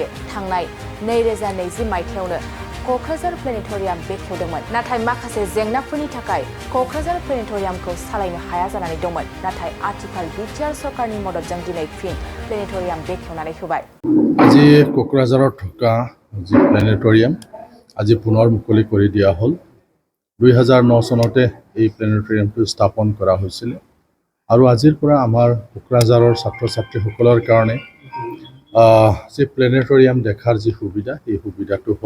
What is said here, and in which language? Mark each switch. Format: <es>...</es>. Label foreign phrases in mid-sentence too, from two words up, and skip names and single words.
<brx>थांनाय 2020 मायथाइयावनो क'क्राझार प्लेनेटरियाम बेखेवदोंमोन, नाथाय माखासे जेंनाफोरनि थाखाय क'क्राझार प्लेनेटरियामखौ सालायनो हाया जानानै दंमोन। नाथाय आथिखाल बिटिआर सरकारनि मददजों दिनै फिन प्लेनेटरियाम बेखेवनानै होबाय।</brx> <as>আজি क'क्राझाराव থকা যি প্লেনেটৰিয়াম আজি পুনৰ মুকলি কৰি দিয়া হ'ল। 2009 চনতে এই প্লেনেটৰিয়ামটো স্থাপন কৰা হৈছিল আৰু আজিৰ পৰা আমাৰ কোকৰাঝাৰৰ ছাত্ৰ-ছাত্ৰীসকলৰ কাৰণে যে প্লেনেটৰিয়াম দেখাৰ যি সুবিধা এই সুবিধাটো হ'ল।</as>